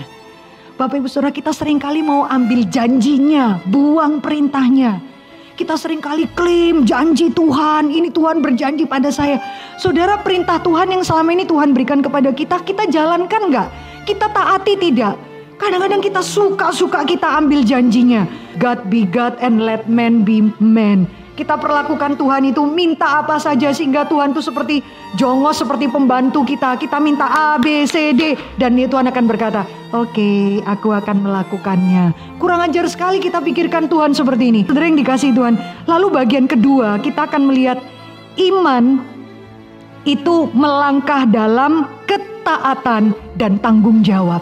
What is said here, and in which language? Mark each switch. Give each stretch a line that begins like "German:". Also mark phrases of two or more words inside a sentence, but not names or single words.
Indonesian: Bapak Ibu Saudara, kita seringkali mau ambil janjinya, buang perintahnya. Kita seringkali klaim janji Tuhan, ini Tuhan berjanji pada saya. Saudara, perintah Tuhan yang selama ini Tuhan berikan kepada kita jalankan enggak? Kita taati tidak? Kadang-kadang kita suka-suka kita ambil janjinya.
English: God be God and let man be man.
Indonesian: Kita perlakukan Tuhan itu minta apa saja sehingga Tuhan itu seperti jongos, seperti pembantu kita. Kita minta A, B, C, D. Dan Tuhan akan berkata, oke, aku akan melakukannya. Kurang ajar sekali kita pikirkan Tuhan seperti ini. Saudara yang dikasihi Tuhan. Lalu bagian kedua, kita akan melihat iman itu melangkah dalam ketaatan dan tanggung jawab.